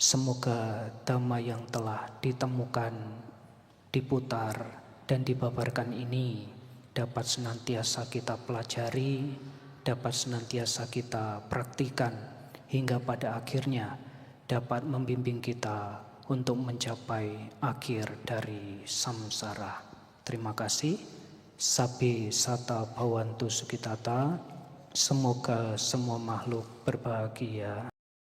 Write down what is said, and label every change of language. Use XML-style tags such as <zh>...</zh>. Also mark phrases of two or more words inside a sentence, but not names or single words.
<id>Semoga dhamma yang telah ditemukan, diputar, dan dibabarkan ini dapat senantiasa kita pelajari, dapat senantiasa kita praktikan, hingga pada akhirnya dapat membimbing kita untuk mencapai akhir dari samsara. Terima kasih.</id> <pi>Sabbe sata bhavantu sukitata.</pi> <id>Semoga semua makhluk berbahagia.</id>